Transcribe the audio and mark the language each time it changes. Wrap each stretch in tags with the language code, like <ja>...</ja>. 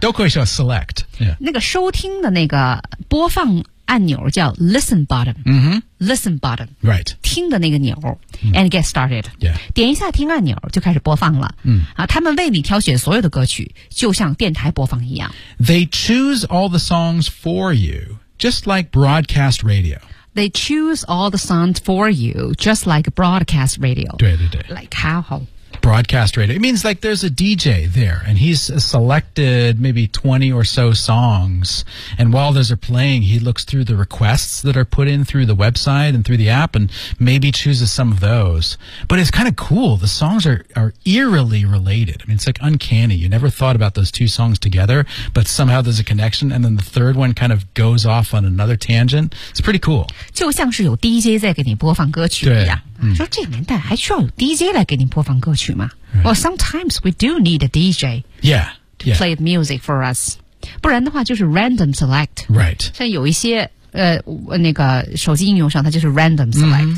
<zh>都可以说 select、yeah.。那个收听的那个播放按钮叫 listen button、</zh> <en>mm-hmm.。 listen button。 right。</en> <zh>听的那个钮、mm-hmm.</zh> <en>and get started、 yeah.。</en> <zh>点一下听按钮就开始播放了。嗯、mm-hmm. 啊，他们为你挑选所有的歌曲，就像电台播放一样。</zh> <en>They choose all the songs for you, just like broadcast radio. They choose all the songs for you, just like broadcast radio. 对对对。 Like how? Broadcast radio. It means like there's a DJ there, and he's selected maybe 20 or so songs. And while those are playing, he looks through the requests that are put in through the website and through the app and maybe chooses some of those. But it's kind of cool. The songs are eerily related. I mean, it's like uncanny. You never thought about those two songs together, but somehow there's a connection. And then the third one kind of goes off on another tangent. It's pretty cool.</en> <zh>就像是有 DJ 在给你播放歌曲一样、嗯、说这年代还需要有 DJ 来给你播放歌曲吗、</zh> <en>right. Well, sometimes we do need a DJ yeah, yeah. to play the music for us</en> <zh>不然的话就是</zh> <en>random select、 right.</en> <zh>像有一些、那个手机应用上它就是 random select</zh>